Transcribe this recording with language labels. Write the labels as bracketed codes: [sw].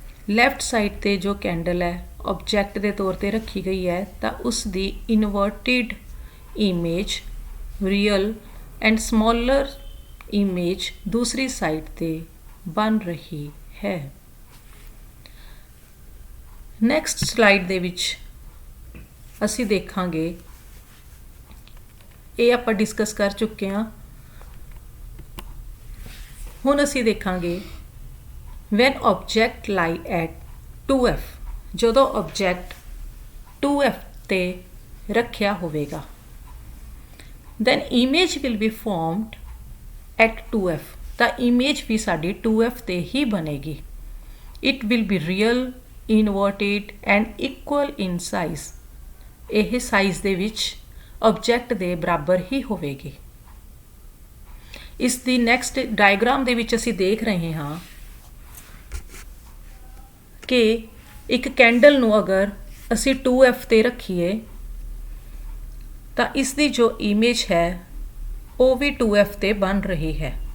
[pa] Left side ਤੇ ਜੋ candle ਹੈ ਆਬਜੈਕਟ ਦੇ ਤੌਰ ਤੇ ਰੱਖੀ ਗਈ ਹੈ, ਤਾਂ ਉਸ ਦੀ inverted image, real and ਸਮੋਲਰ image ਦੂਸਰੀ ਸਾਈਡ ਤੇ ਬਣ ਰਹੀ ਹੈ। ਨੈਕਸਟ ਸਲਾਈਡ ਦੇ ਵਿੱਚ ਅਸੀਂ ਦੇਖਾਂਗੇ, ਇਹ ਆਪਾਂ ਡਿਸਕਸ ਕਰ ਚੁੱਕੇ ਹਾਂ। ਹੁਣ ਅਸੀਂ ਦੇਖਾਂਗੇ [en] when object lie at 2f, [pa] ਜਦੋਂ object 2f ਤੇ ਰੱਖਿਆ ਹੋਵੇਗਾ, [en] then image will be formed at 2f, [pa] ਤਾਂ image ਵੀ ਸਾਡੀ 2f ਤੇ ਹੀ ਬਣੇਗੀ। [en] It will be real, inverted and equal in size, [pa] ਇਹ ਸਾਈਜ਼ ਦੇ ਵਿੱਚ ਆਬਜੈਕਟ ਦੇ ਬਰਾਬਰ ਹੀ ਹੋਵੇਗੀ। ਇਸ ਦੀ ਨੈਕਸਟ ਡਾਇਗਰਾਮ ਦੇ ਵਿੱਚ ਅਸੀਂ ਦੇਖ ਰਹੇ ਹਾਂ ਕਿ ਇੱਕ ਕੈਂਡਲ ਨੂੰ ਅਗਰ ਅਸੀਂ 2F ਤੇ ਰੱਖੀਏ ਤਾਂ ਇਸ ਦੀ ਜੋ ਇਮੇਜ ਹੈ ਉਹ ਵੀ 2F ਤੇ ਬਣ ਰਹੀ ਹੈ।